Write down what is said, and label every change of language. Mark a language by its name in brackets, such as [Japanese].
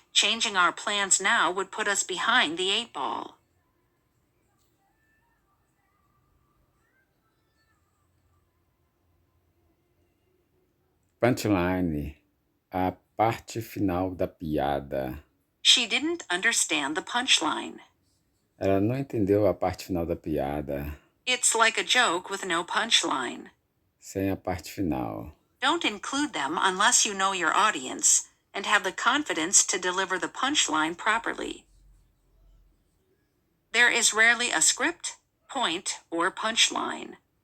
[English] Changing our plans now would put us behind the 8 ball. [Portuguese] Punchline. A parte final da piada. [English] She didn't understand the punchline. [Portuguese] Ela não entendeu a parte final da piada. [English] It's like a joke with no punchline. [Portuguese] Sem a parte final. [English] Don't include them unless you know your audience and have the confidence to deliver the punchline properly. There is rarely a script, point, or punchline.